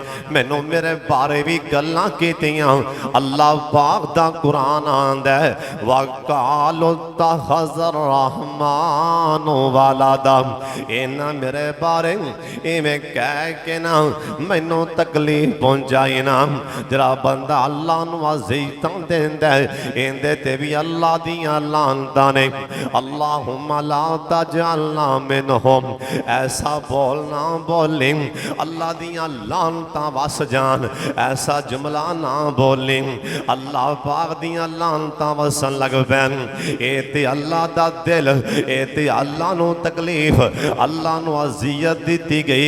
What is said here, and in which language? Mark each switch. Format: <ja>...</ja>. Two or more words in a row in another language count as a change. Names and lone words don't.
<pa>مینوں میرے بارے بھی گل گلاں کیتیاں۔ اللہ پاک دا قرآن آندا ہے</pa> <ar>وقالوا اتخذ الرحمن ولدا.</ar> <pa>انہاں میرے بارے ایویں کہہ کے نا مینوں تکلیف پہنچائی نا. جرا بندہ اللہ نوں عزیزاں دیندا ہے ایہدے تے بھی اللہ دیاں لعنتاں نے.</pa> <ar>اللهم لا تجعلنا منهم,</ar> <pa>ایسا بولنا بولی اللہ دیاں لعنتاں وس جان، ایسا جملہ نا بولی اللہ پاک دیاں لعنتاں وسن لگ پین. اے تے اللہ دا دل، اے تے اللہ نوں تکلیف، اللہ نوں اذیت دتی گئی.</pa>